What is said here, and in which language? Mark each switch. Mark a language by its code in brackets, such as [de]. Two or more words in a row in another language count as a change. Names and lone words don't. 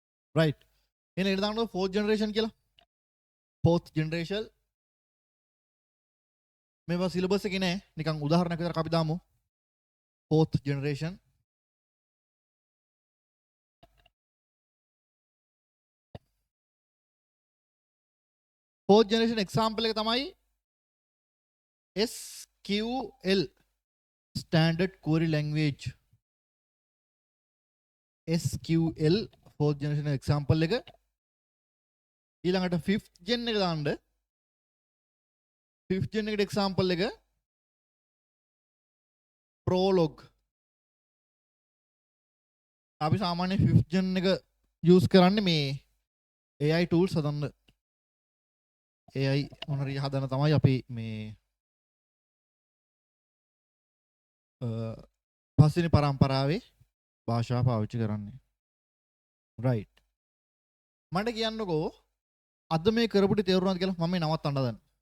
[si] right එහෙනම් ඊට දාන්න [en] fourth generation [si] කියලා [en] fourth generation [si] මේවා සිලබස් එකේ නෑ නිකන් උදාහරණයක් විතර අපි දාමු [en] fourth generation fourth generation example [si] එක තමයි [en] SQL standard query language SQL fourth generation example [si] එක ඊළඟට [en] fifth gen [si] එක දාන්න [en] fifth gen [si] එකට example එක Prolog අපි සාමාන්‍ය [en] fifth gen [si] එක use කරන්නේ මේ [en] AI tools [si] හදන්න AI මොනරි හදන තමයි අපි මේ පස්වෙනි පරම්පරාවේ භාෂාව පාවිච්චි කරන්නේ right මට කියන්නකෝ අද මේ කරපු ටි තේරුණාද කියලා මම මේ නවත්තන්න හදන්නේ